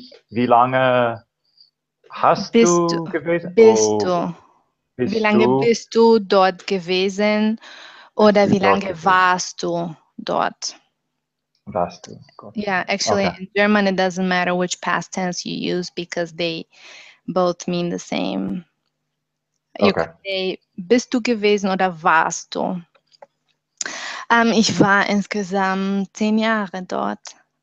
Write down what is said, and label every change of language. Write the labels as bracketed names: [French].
[German] Wie lange hast du gewesen? Wie lange bist du dort gewesen oder wie lange warst du dort? [English] Yeah, actually in German it doesn't matter which past tense you use because they both mean the same. You could say, [German] bist du gewesen oder warst du? Ich war insgesamt 10 Jahre dort.